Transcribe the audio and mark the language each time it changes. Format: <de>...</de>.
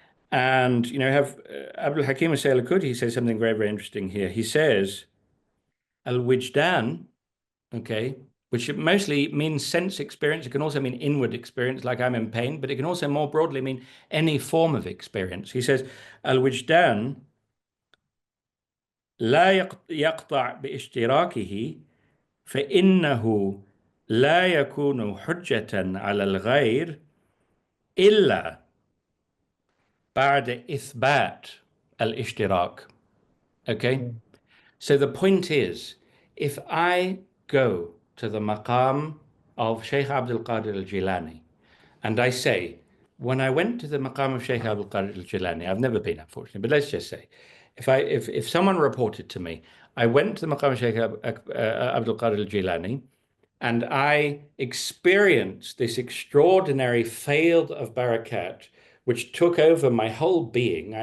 <en>And have Abdul Hakim al-Saylakud, he says something very, very interesting here. He says, al-wijdan, okay, which mostly means sense experience. It can also mean inward experience, like I'm in pain, but it can also more broadly mean any form of experience. He says,</en> <ar>al-wijdan لا يقطع باشتراكه فإنه لا يكون حجة على الغير إلا بعد إثبات الاشتراك.</ar> <en>Okay? Mm. So the point is, if I go to the maqam of Shaykh Abdul Qadir al-Jilani and I say, when I went to the maqam of Shaykh Abdul Qadir al-Jilani, I've never been, unfortunately, but let's just say, if someone reported to me, I went to the maqam of Shaykh Abdul Qadir al-Jilani and I experienced this extraordinary field of barakat, which took over my whole being.</en>